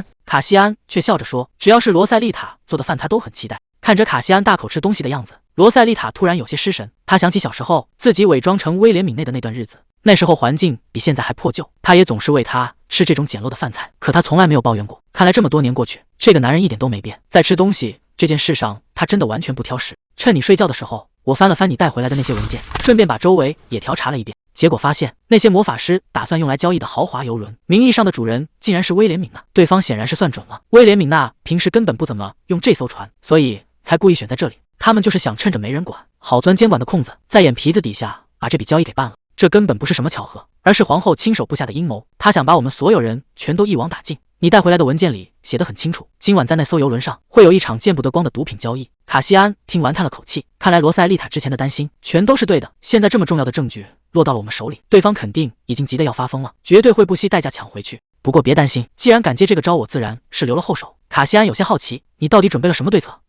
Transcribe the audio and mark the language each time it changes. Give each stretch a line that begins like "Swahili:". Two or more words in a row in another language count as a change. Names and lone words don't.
Chinese: 卡西安卻笑着說：“只要是羅塞麗塔做的飯，他都很期待。” 看着卡西安大口吃東西的樣子，羅塞麗塔突然有些失神。他想起小時候自己偽裝成威廉·敏內的那段日子，那時候環境比現在還破舊，他也總是餵他吃這種簡陋的飯菜，可他從來沒有抱怨過。看來這麼多年過去，這個男人一點都沒變，在吃東西這件事上，他真的完全不挑食。趁你睡覺的時候，我翻了翻你帶回來的那些文件，順便把周圍也調查了一遍，結果發現那些魔法師打算用來交易的豪華郵輪，名義上的主人竟然是威廉·敏娜。對方顯然是算準了，威廉·敏娜平時根本不怎麼用這艘船，所以才故意選在這裡。他們就是想趁着沒人管，好鑽監管的空子，在眼皮子底下把這筆交易給辦了。這根本不是什麼巧合，而是皇後親手布下的陰謀。她想把我們所有人全都一網打盡。你帶回來的文件裡寫得很清楚，今晚在那艘郵輪上會有一場見不得光的毒品交易。卡西安聽完嘆了口氣，看來羅塞麗塔之前的擔心全都是對的。現在這麼重要的證據落到了我們手裡，對方肯定已經急得要發瘋了，絕對會不惜代價搶回去。不過別擔心，既然敢接這個招，我自然是留了後手。卡西安有些好奇，你到底準備了什麼對策？